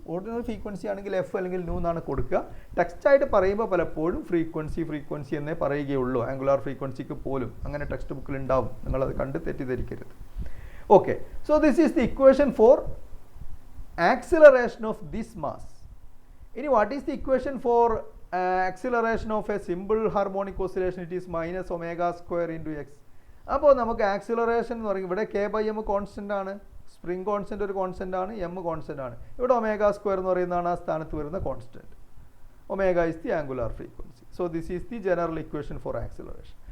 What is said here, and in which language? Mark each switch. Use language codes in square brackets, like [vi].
[ml] Ordinary frequency ആണെങ്കിൽ F അല്ലെങ്കിൽ new എന്നാണ് കൊടുക്കുക. ടെക്സ്റ്റായിട്ട് പറയുമ്പോൾ പലപ്പോഴും ഫ്രീക്വൻസി എന്നേ പറയുകയുള്ളൂ. ആംഗുലാർ ഫ്രീക്വൻസിക്ക് പോലും അങ്ങനെ ടെക്സ്റ്റ് ബുക്കിൽ ഉണ്ടാവും. നിങ്ങളത് കണ്ട് തെറ്റിദ്ധരിക്കരുത്. [en] Okay, so this is the equation for acceleration of this mass. Ini what is the equation for acceleration of a simple harmonic oscillation? It is minus omega square into x. [ml] അപ്പോൾ നമുക്ക് acceleration എന്ന് പറയുന്നത് ഇവിടെ K by M constant ആണ്. Spring constant ഒരു constant ആണ്, M constant ആണ്. ഇവിടെ ഒമേഗ സ്ക്വയർ എന്ന് പറയുന്നതാണ് ആ സ്ഥാനത്ത് വരുന്ന constant. [en] Omega is the angular frequency. So this is the general equation for acceleration.